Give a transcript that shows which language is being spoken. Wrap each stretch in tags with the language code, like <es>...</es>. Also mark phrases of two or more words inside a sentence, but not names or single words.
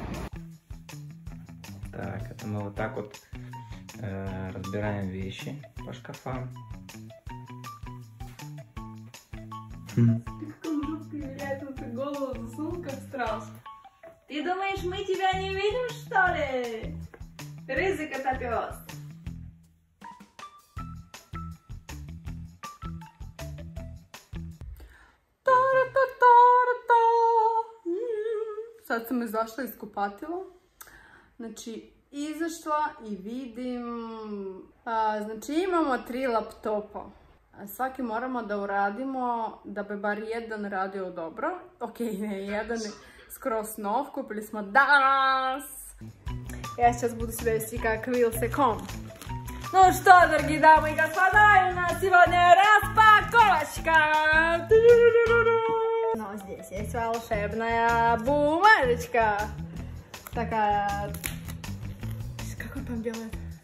<ru>Так, это мы вот так вот разбираем вещи по шкафам. Слишком жутко виляет, вот ты голову засунул, как страус. Ты думаешь, мы тебя не видим, что ли? Рызык это пес.</ru> <sr>Sad sam izašla iz kupatila. Znači, izašla i vidim... Znači, imamo 3 laptopa. Svaki moramo da uradimo da bi bar jedan radio dobro. Ok, ne, jedan je skroz nov. Kupili smo danas.</sr> <ru>Ja сейчас буду себя вести как Вилсеком. Ну что, дорогие дамы и господа, у нас сегодня распаковочка. Но здесь есть волшебная бумажечка. Такая... Как он там делает?</ru>